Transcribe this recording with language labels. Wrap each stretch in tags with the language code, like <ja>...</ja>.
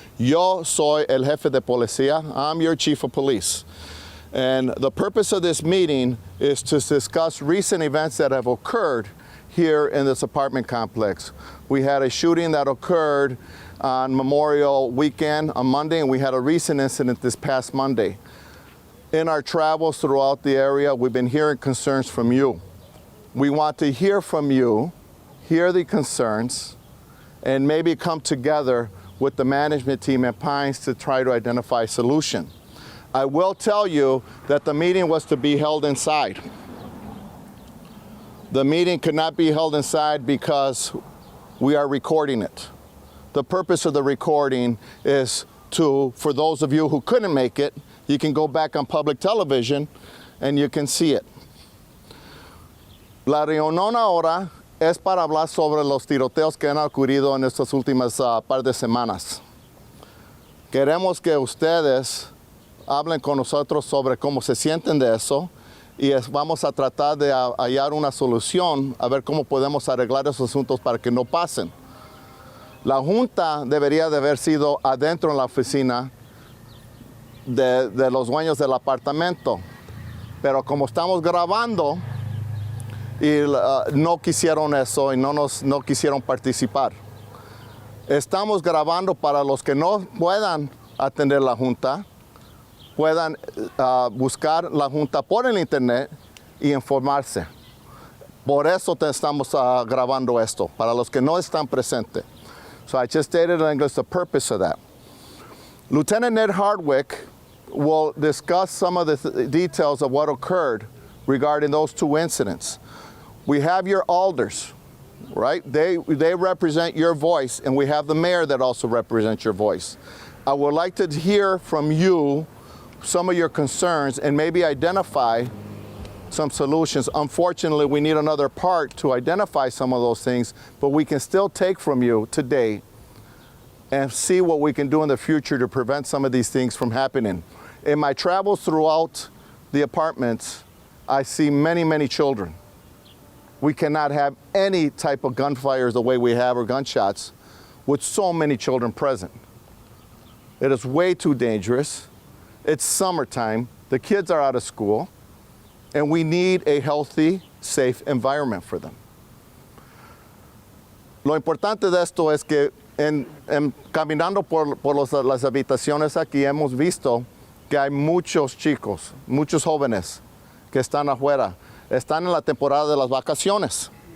<es>Yo soy el jefe de policía.</es> <en>I'm your chief of police. And the purpose of this meeting is to discuss recent events that have occurred here in this apartment complex. We had a shooting that occurred on Memorial Weekend on Monday, and we had a recent incident this past Monday. In our travels throughout the area, we've been hearing concerns from you. We want to hear from you, hear the concerns, and maybe come together with the management team at Pines to try to identify a solution. I will tell you that the meeting was to be held inside. The meeting could not be held inside because we are recording it. The purpose of the recording is for those of you who couldn't make it, you can go back on public television and you can see it.</en> <es>La reunión ahora es para hablar sobre los tiroteos que han ocurrido en estas últimas par de semanas. Queremos que ustedes hablen con nosotros sobre cómo se sienten de eso y vamos a tratar de hallar una solución, a ver cómo podemos arreglar esos asuntos para que no pasen. La junta debería de haber sido adentro en la oficina de los dueños del apartamento, pero como estamos grabando y no quisieron eso y no quisieron participar. Estamos grabando para los que no puedan atender la junta, puedan buscar la junta por el internet y informarse. Por eso estamos grabando esto, para los que no están presentes.</es> <en>So I just stated in English the purpose of that. Lieutenant Ned Hardwick will discuss some of the details of what occurred regarding those two incidents. We have your alders, right? They represent your voice, and we have the mayor that also represents your voice. I would like to hear from you some of your concerns and maybe identify some solutions. Unfortunately, we need another part to identify some of those things, but we can still take from you today and see what we can do in the future to prevent some of these things from happening. In my travels throughout the apartments, I see many, many children. We cannot have any type of gunfires the way we have or gunshots with so many children present. It is way too dangerous. It's summertime. The kids are out of school. And we need a healthy, safe environment for them.</en> <es>Lo importante de esto es que caminando por las habitaciones aquí hemos visto que hay muchos chicos, muchos jóvenes que están afuera. Están en la temporada de las vacaciones.</es>